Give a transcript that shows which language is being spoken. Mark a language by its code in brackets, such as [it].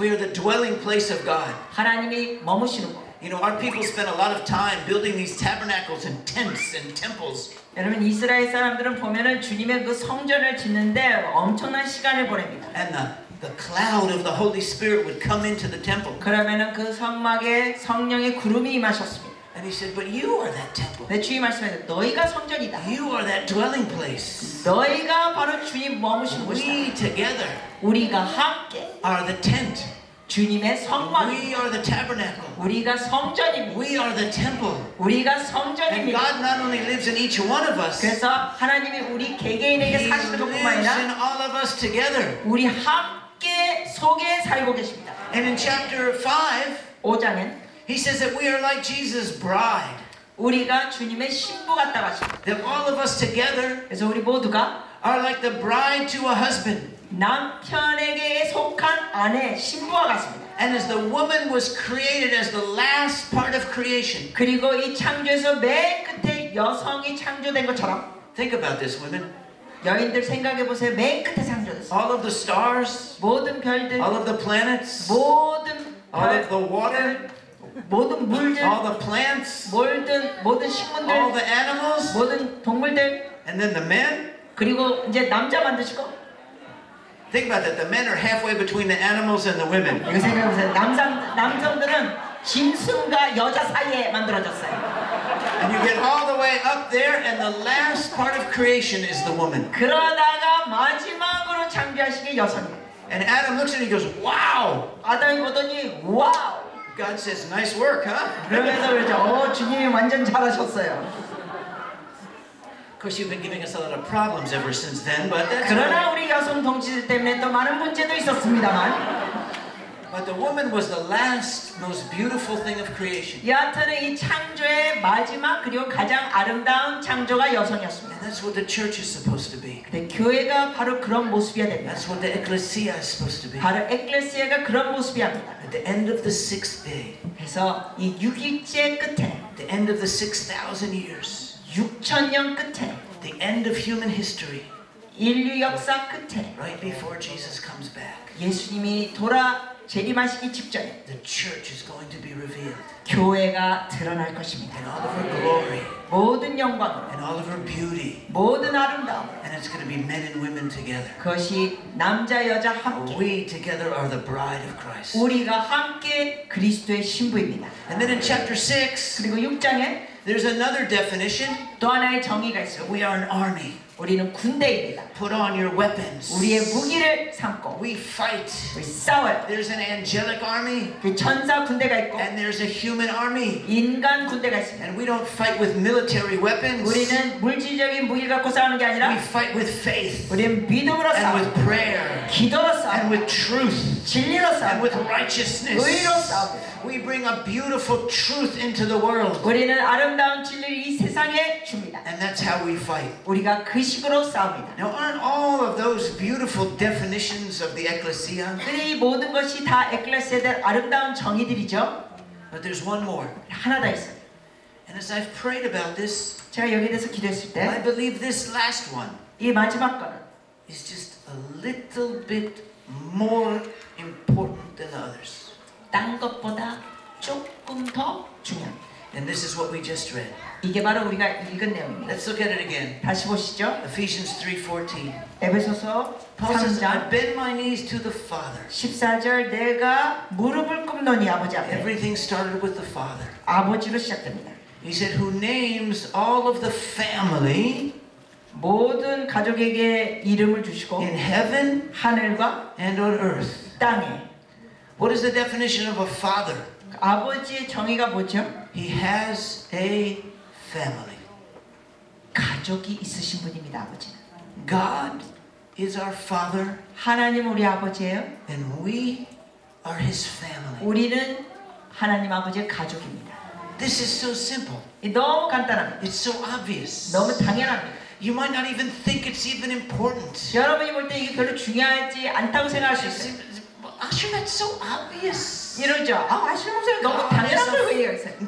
[en] We are the dwelling place of God. [ko] 하나님이 머무시는 곳. [en] You know, our people spend a lot of time building these tabernacles and tents and temples. [ko] 여러분 이스라엘 사람들은 보면은 주님의 그 성전을 짓는데 엄청난 시간을 보냅니다. [en] And the cloud of the Holy Spirit would come into the temple. [ko] 그러면은 그 성막에 성령의 구름이 임하셨습니다. [en] And he said, but you are that temple. [ko] 내 주님 말씀에 너희가 성전이다. [en] You are that dwelling place. [ko] 너희가 바로 주님 머무시는 곳이다. [en] We together [ko] 우리가 함께 [en] are the tent. [ko] 주님의 [en] We [ko] 성막입니다. [en] are the tabernacle. [ko] 우리가 성전입니다. [en] We are the temple. [ko] 우리가 [en] And [ko] 성전입니다. [en] God not only lives in each one of us, He [ko] 그래서 하나님이 우리 개개인에게 사시는 것뿐만 [en] lives in [ko] 아니라 [en] all of us together. [ko] 우리 함께 속에 살고 계십니다. [en] And in chapter 5, [ko] 5장엔 [en] he says that we are like Jesus' bride. [ko] 우리가 주님의 신부 같다고 하십니다. [en] That all of us together [ko] 그래서 우리 모두가 [en] are like the bride to a husband. [ko] 남편에게 속한 아내 신부와 같습니다. [en] And as the woman was created as the last part of creation. [ko] 그리고 이 창조에서 맨 끝에 여성이 창조된 것처럼 [en] Think about this, women. [ko] 여인들 생각해 보세요. 맨 끝에 창조됐어요. [en] All of the stars, [ko] 모든 별들, [en] all of the planets, [ko] 모든 [en] all of the water, [ko] 모든 물들, [en] all the plants, [ko] 모든 식물들, [en] all the animals, [ko] 모든 동물들, [en] and then the men. [ko] 그리고 이제 남자 만드시고. [en] Think about that. The men are halfway between the animals and the women. [ko] 이거 생각해 보세요. 남성들은 짐승과 여자 사이에 만들어졌어요. [en] And you get all the way up there, and the last part of creation is the woman. [ko] 그러다가 마지막으로 창조하신 게 여성이에요. [en] And Adam looks at it and he goes, wow! [ko] 아담이 보더니 와우. [en] God says, nice work, huh? [ko] 그러면서 그러죠. 주님이 완전 잘하셨어요. [en] Of course, you've been giving us a lot of problems ever since then, but that's [ko] 그러나 [en] all right. [ko] 우리 여성 동지들 때문에 또 많은 문제도 있었습니다만 [en] But the woman was the last, most beautiful thing of creation. [ko] 여하튼은 이 창조의 마지막 그리고 가장 아름다운 창조가 여성이었습니다. [en] And that's what the church is supposed to be. [ko] 근데 교회가 바로 그런 모습이어야 됩니다. [en] That's what the ecclesia is supposed to be. [ko] 바로 에클레시아가 그런 모습이어야 합니다. [en] At the end of the sixth day, [ko] 그래서 이 6일째 끝에 [en] at the end of the 6,000 years, [ko] 6,000년 끝에 [en] the end of human history, [ko] 인류 역사 끝에 [en] right before Jesus comes back, [ko] 예수님이 재림하시기 직전에 [en] the church is going to be revealed [ko] 교회가 드러날 것입니다. [en] in all of her glory, [ko] 모든 영광으로 [en] and all of her beauty, [ko] 모든 아름다움 [en] and it's going to be men and women together. [ko] 그것이 남자 여자 함께 [en] We together are the bride of Christ. [ko] 우리가 함께 그리스도의 신부입니다. [en] And then in chapter 6, [ko] 그리고 6장에 [en] there's another definition. [ko] 또 하나의 정의가 있어요. [en] We are an army. [ko] 우리는 군대입니다. [en] Put on your weapons. [ko] 우리의 무기를 삼고 [en] We fight. [ko] 우리 싸워요. [en] There's an angelic army, [ko] 그 천사 군대가 있고 [en] and there's a human army. [ko] 인간 군대가 있습니다. [en] And we don't fight with military weapons. [ko] 우리는 물질적인 무기를 갖고 싸우는 게 [en] We [ko] 아니라 [en] fight with faith, [ko] 우리는 믿음으로 [en] and [ko] 싸워요. [en] with prayer, [ko] 기도로 [en] and [ko] 싸워요. [en] with truth, [ko] 진리로 [en] and with [ko] 싸워요. [en] righteousness. [ko] 의로 싸워요. [en] We bring a beautiful truth into the world. [ko] 우리는 아름다운 진리를 이 세상에 줍니다. [en] And that's how we fight. [ko] 우리가 그 식으로 싸웁니다. [en] Now, aren't all of those beautiful definitions of the ecclesia? [ko] 이 모든 것이 다 에클레시아에 대한 아름다운 정의들이죠. [en] But there's one more. [ko] 하나 더 있어요. [en] And as I've prayed about this, [ko] 제가 여기에 대해서 기도했을 [en] I [ko] 때 [en] believe this last one [ko] 이 마지막 거는 [en] is just a little bit more important than the others. [ko] 딴 것보다 조금 더 중요합니다. [en] And this is what we just read. [ko] 이게 바로 우리가 읽은 내용입니다. [en] Let's look at it again. [ko] 다시 보시죠. [en] Ephesians 3:14. [ko] 에베소서 [en] Paul says, I [ko] 3장 [en] bend my knees to the Father. [ko] 14절 내가 무릎을 꿇노니 아버지 앞에 [en] Everything started with the Father. [ko] 아버지로 시작됩니다. [en] He said, who names all of the family [ko] 모든 가족에게 이름을 주시고 [en] in heaven [ko] 하늘과 [en] and on earth. [ko] 땅에 [en] What is the definition of a father? [ko] 아버지의 정의가 뭐죠? [en] He has a family. [ko] 가족이 있으신 분입니다. 아버지는 [en] God is our father, [ko] 하나님 우리 아버지예요. [en] and we are his family. [ko] 우리는 하나님 아버지의 가족입니다. [en] This is so simple. [ko] 너무 간단합니다. [en] It's so obvious. [ko] 너무 당연합니다. [en] You might not even think it's even important. [ko] 여러분이 볼 때 이게 별로 중요하지 않다고 생각할 수 있어요. [en] Asher, that's so obvious. [ko] 이러죠. 아시는 목소리 너무 당연한 걸 왜 얘기하세요?